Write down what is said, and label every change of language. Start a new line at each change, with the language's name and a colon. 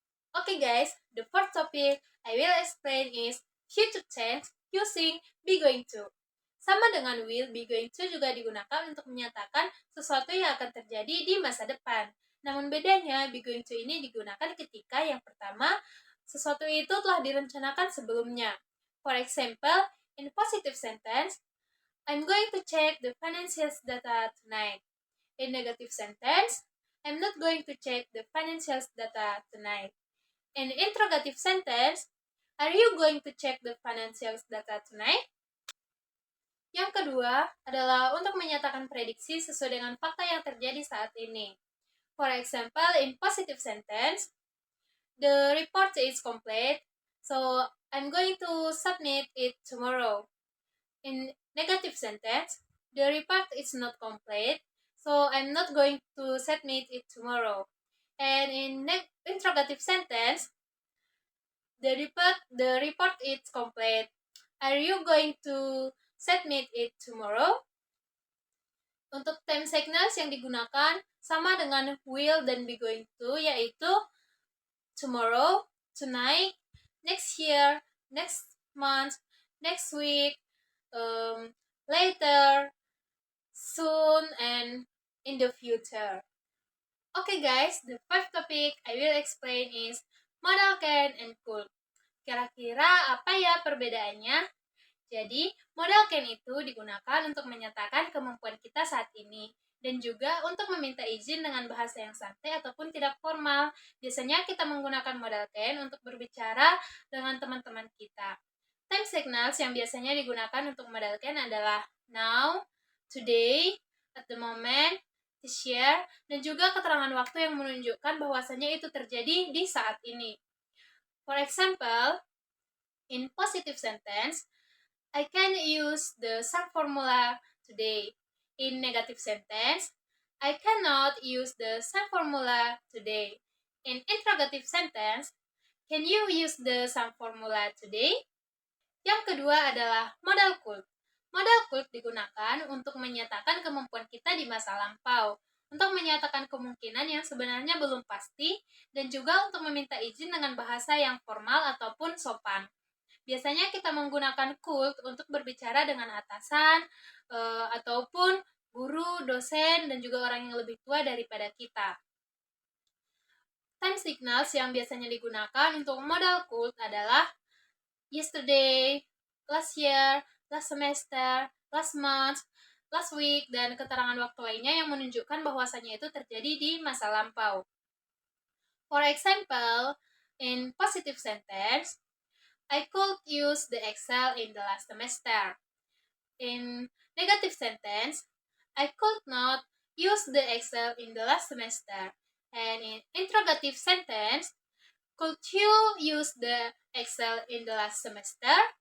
English: Okay guys, the fourth topic I will explain is future tense using be going to.
Indonesian: Sama dengan will, be going to juga digunakan untuk menyatakan sesuatu yang akan terjadi di masa depan. Namun bedanya, be going to ini digunakan ketika yang pertama, sesuatu itu telah direncanakan sebelumnya.
English: For example, in positive sentence, I'm going to check the financials data tonight. In negative sentence, I'm not going to check the financials data tonight. In interrogative sentence, are you going to check the financials data tonight?
Indonesian: Yang kedua adalah untuk menyatakan prediksi sesuai dengan fakta yang terjadi saat ini.
English: For example, in positive sentence, the report is complete, so I'm going to submit it tomorrow. In negative sentence, the report is not complete, so I'm not going to submit it tomorrow. And in interrogative sentence, the report is complete. Are you going to submit it tomorrow?
Indonesian: Untuk time signals yang digunakan sama dengan will dan be going to, yaitu
English: tomorrow, tonight, next year, next month, next week, later, soon, and in the future. Okay guys, the fifth topic I will explain is modal can and could.
Indonesian: Kira-kira apa ya perbedaannya? Jadi, modal can itu digunakan untuk menyatakan kemampuan kita saat ini dan juga untuk meminta izin dengan bahasa yang santai ataupun tidak formal. Biasanya kita menggunakan modal can untuk berbicara dengan teman-teman kita. Time signals yang biasanya digunakan untuk modal can adalah
English: now, today, at the moment, this year,
Indonesian: dan juga keterangan waktu yang menunjukkan bahwasanya itu terjadi di saat ini.
English: For example, in positive sentence, I can use the sum formula today. In negative sentence, I cannot use the sum formula today. In interrogative sentence, can you use the sum formula today?
Indonesian: Yang kedua adalah modal could. Modal could digunakan untuk menyatakan kemampuan kita di masa lampau, untuk menyatakan kemungkinan yang sebenarnya belum pasti, dan juga untuk meminta izin dengan bahasa yang formal ataupun sopan. Biasanya kita menggunakan could untuk berbicara dengan atasan, ataupun guru, dosen, dan juga orang yang lebih tua daripada kita. Time signals yang biasanya digunakan untuk modal could adalah
English: yesterday, last year, last semester, last month, last week,
Indonesian: dan keterangan waktu lainnya yang menunjukkan bahwasannya itu terjadi di masa lampau.
English: For example, in positive sentence, I could use the Excel in the last semester. In negative sentence, I could not use the Excel in the last semester. And in interrogative sentence, could you use the Excel in the last semester?